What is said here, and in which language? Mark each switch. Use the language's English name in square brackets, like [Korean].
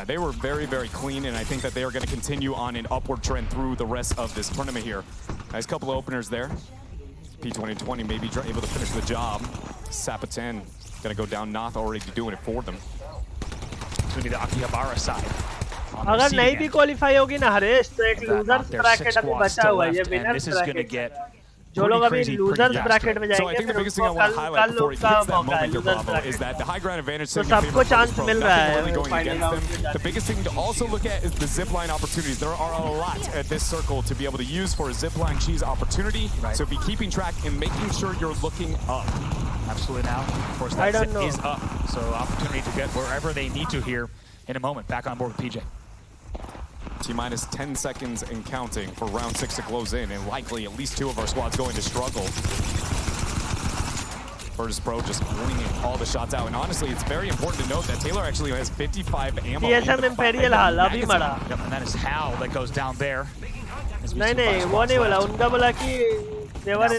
[English] Yeah, they were very, very clean, and I think that they are going to continue on an upward trend through the rest of this tournament here. Nice couple of openers there. P2020 maybe able to finish the job. Sapatan going to go down. Noth already doing it for them. It's going to be the Akihabara side. [Hindi] अगर नहीं भी qualify होगी ना हरेश तो एक losers bracket अभी बचा हुआ है ये विनर्स ब्रैकेट जो लोग अभी लूजर्स ब्रैकेट में जाएंगे फिर उनको कल उनका मौका है लूजर्स ब्रैकेट तो सबको चांस मिल रहा है final round. [English] The biggest thing to also look at is the zipline opportunities. There are a lot at this circle to be able to use for a zipline cheese opportunity. So be keeping track and making sure you're looking up. Absolutely. Now, of course, that zip is up. So opportunity to get wherever they need to here in a moment. Back on board with PJ. T-minus 10 seconds and counting for round 6 to close in, and likely at least 2 of our squads going to struggle. Virtus Pro just winging all the shots out, and honestly, it's very important to note that Taylor actually has 55 ammo. [Hindi] TSM Imperial हाल अभी मरा. [English] Yep, and that is Hal that goes down there. [Hindi] नहीं वो नहीं बोला उनका बोला कि [English] they were in